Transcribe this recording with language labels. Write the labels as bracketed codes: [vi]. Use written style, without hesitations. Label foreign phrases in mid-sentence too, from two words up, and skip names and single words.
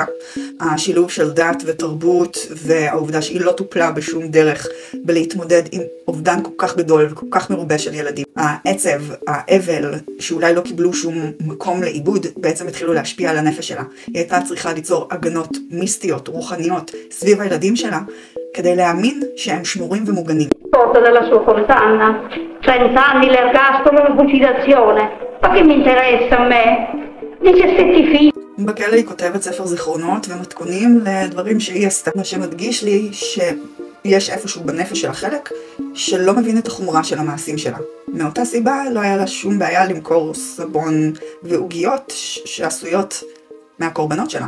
[he] השילוב של דת ותרבות והעובדה שהיא לא טופלה בשום דרך בלהתמודד עם אובדן כל כך גדול וכל כך מרובה של ילדים. העצב, האבל, שאולי לא קיבלו שום מקום לעיבוד, בעצם התחילו להשפיע על הנפש שלה. היא הייתה צריכה ליצור הגנות מיסטיות, רוחניות, סביב הילדים שלה, כדי להאמין שהם שמורים ומוגנים. [it] Della sua condanna, 30 anni l'ergastolo e fucilazione. Ma che mi interessa a me? 17 figli. [he] בכלא היא כותבת ספר זיכרונות ומתכונים לדברים שהיא עשתה, מה שמדגיש לי שיש איפשהו בנפש של החלק שלא מבין את החומרה של המעשים שלה. מאותה סיבה לא היה לה שום בעיה למכור סבון ועוגיות שעשויות מהקורבנות שלה.